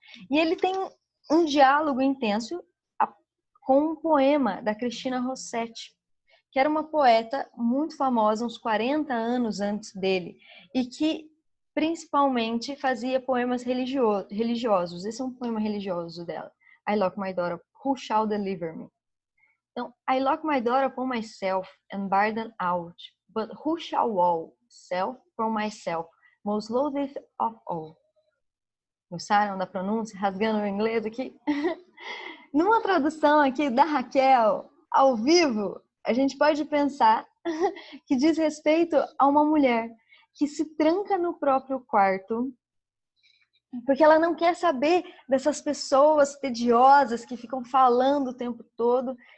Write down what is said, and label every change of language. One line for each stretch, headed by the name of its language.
Portuguese: E ele tem um diálogo intenso com um poema da Cristina Rossetti, que era uma poeta muito famosa, uns 40 anos antes dele, e que principalmente fazia poemas religiosos. Esse é um poema religioso dela.
English: I lock my door, who shall deliver me?
Portuguese: Então,
English: I lock my door upon myself and bar them out, but who shall wall self from myself, most loatheth of all?
Portuguese: Gostaram da pronúncia? Rasgando o inglês aqui? Numa tradução aqui da Raquel, ao vivo, a gente pode pensar que diz respeito a uma mulher que se tranca no próprio quarto porque ela não quer saber dessas pessoas tediosas que ficam falando o tempo todo.